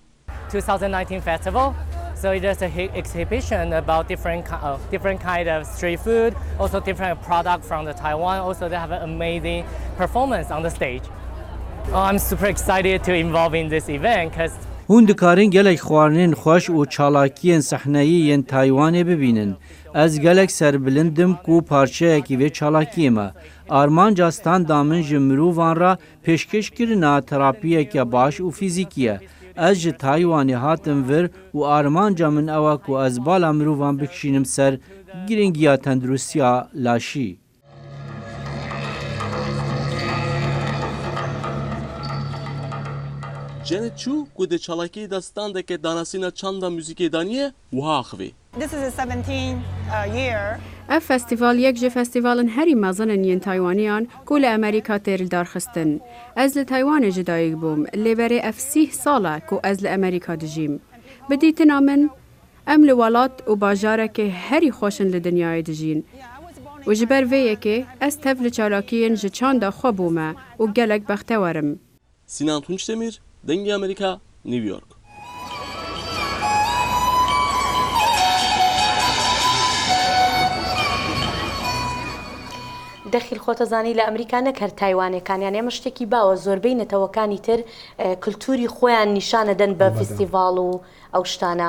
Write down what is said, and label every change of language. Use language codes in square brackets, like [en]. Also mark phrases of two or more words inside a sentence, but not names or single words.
[en] 2019 festival. So it is an exhibition about different kind of street food, also different product from the Taiwan. Also, they have an amazing performance on the stage. I'm super excited to involve in this event because [ku] hûn dikarin gelek xwarinên xweş û çalakiyên sehneyî yên Taywanê bibînin. Ez gelek serbilindim ku parçeyekî vê çalakiyê me. Armanca standa min ji mirovan ra pêşkêşkirina terapiyeke baş û fîzîkî ye. Ez ji Taywanê hatim vir û armanca min ew e ku ez bala mirovan bikişînim ser giringiya tendurustiya laşî. Janet Chu ku di çalakiyê de standeke danasîna çanda müzîkê daniye wiha axivê. [en] This is the 17th year. [ku] Ev festival yek ji festivalên herî mezin yên Taywaniyan ku li Amerîka tê li darxistin. Ez li Taywanê jî dayîk bûm, lêberê ev 30 sal e ku ez li Amerîka dijîm. Bi dîtina min, em li welat û bajarekê herî xweşin li dinyayê dijîn. û ji ber vê yekê ez tev li çalakiyên ji çanda xwe bûme û gelek bextewerim. Sinan Tunçdemir, Dengê Amerika, New York. [ckb] دەخیل خۆتەزانی لە ئەمریکا نەکرد تایوانەکانیان ئێمە شتێکی باوە زۆربەی نەتەوەکانی تر کللتوری خۆیان نیشانەدەن بە فستیڤاڵ و ئەو شتانە.